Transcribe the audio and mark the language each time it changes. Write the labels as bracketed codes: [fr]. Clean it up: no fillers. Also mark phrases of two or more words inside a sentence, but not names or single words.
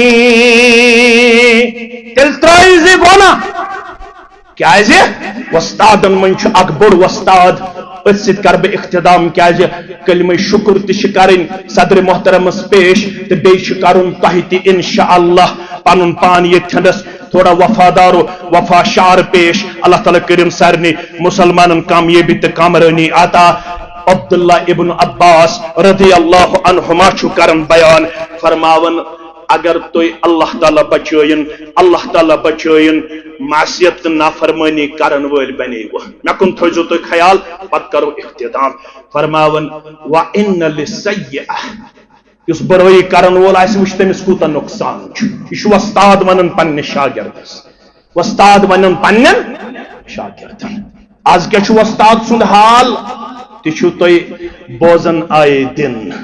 [ks] تیل ترٲیِو زِ گۄناہ کیازِ وستادن من چھ اکھ بوڑ وستاد ات ست کر بہ اختتام کیازِ کلمہ شکر تہ چھ کرن صدر محترمس پیش تہ بیٚیہِ چھ کرن تۄہہِ تہ انشاءاللہ پنن پان یتھنس تھوڑا وفا شعر پیش اللہ تعالیٰ کریم سارنی مسلمانن کامیابی تہ کامرانی عطا عبداللہ ابن عباس رضی اللہ عنہما چھ کرن بیان فرماون اگر تُہۍ اللہ تعالیٰ بچٲیِن معصیت تہٕ نافرمٲنی کرن وٲلۍ بنیو مےٚ کُن تھٲیزیو تُہۍ خیال پتہٕ کرو اختتام فرماون [ar] وَإِنَّ لِلسَّيِّئَةِ [ks] یُس برٲیی کرن وول آسہِ وٕچھ تٔمِس کوٗتاہ نۄقصان چھُ یہِ چھُ وۄستاد ونان پننِس شاگردس وۄستاد ونان پننٮ۪ن شاگردن آز کیٛاہ چھُ وۄستاد سُنٛد حال تہِ چھُو تُہۍ بوزان آیے دِن